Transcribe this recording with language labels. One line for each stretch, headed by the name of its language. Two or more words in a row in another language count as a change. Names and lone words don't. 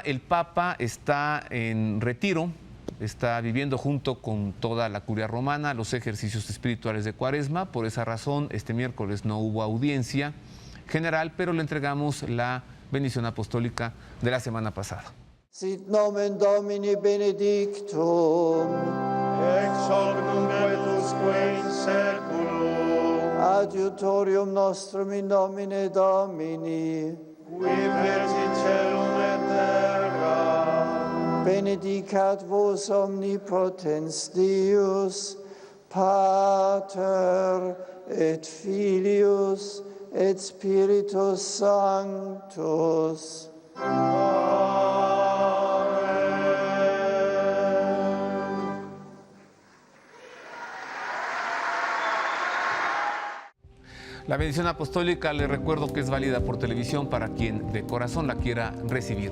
Spanish: El Papa está en retiro, está viviendo junto con toda la curia romana los ejercicios espirituales de Cuaresma. Por esa razón, este miércoles no hubo audiencia general, pero le entregamos la bendición apostólica de la semana pasada.
Latin: Sit nomen Domini benedictum, ex hoc nunc et usque in seculum, adiutorium nostrum in nomine Domini, qui fecit celum et terra, benedicat vos omnipotens Deus, Pater et Filius et Spiritus Sanctus.
Spanish: La bendición apostólica, le recuerdo que es válida por televisión para quien de corazón la quiera recibir.